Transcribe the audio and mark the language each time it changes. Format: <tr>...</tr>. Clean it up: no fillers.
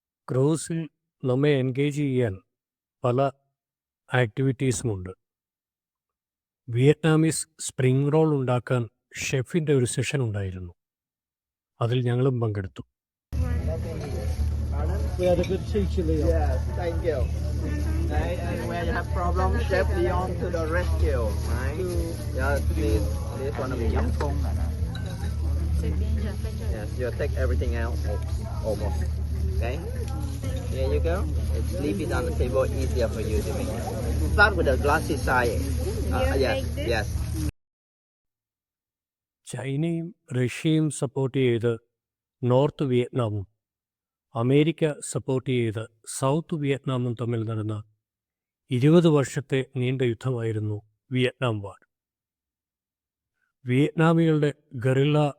<ml>ക്രൂസിൽ നമ്മെ എൻഗേജ് ചെയ്യാൻ പല ആക്ടിവിറ്റീസുമുണ്ട്. വിയറ്റ്നാമീസ് സ്പ്രിംഗ് റോൾ ഉണ്ടാക്കാൻ ഷെഫിൻ്റെ ഒരു സെഷൻ ഉണ്ടായിരുന്നു. അതിൽ ഞങ്ങളും പങ്കെടുത്തു.</ml> <en>We had a good teacher, Leon. Yes, thank you. Right, and when you have problems, Chef Leon to the rescue, right? Yes, please, this one of you. Yes, you take everything out, almost. Okay? Here you go. Just leave it on the table, easier for you to make. Start with the glassy side. Yes, yes.</en> <ml>ചൈനയും റഷ്യയും support ചെയ്ത് north വിയറ്റ്നാമും America support ചെയ്ത് south വിയറ്റ്നാമും തമ്മിൽ നടന്ന 20 വർഷത്തെ നീണ്ട യുദ്ധമായിരുന്നു Vietnam വാർ. വിയറ്റ്നാമികളുടെ guerrilla</ml>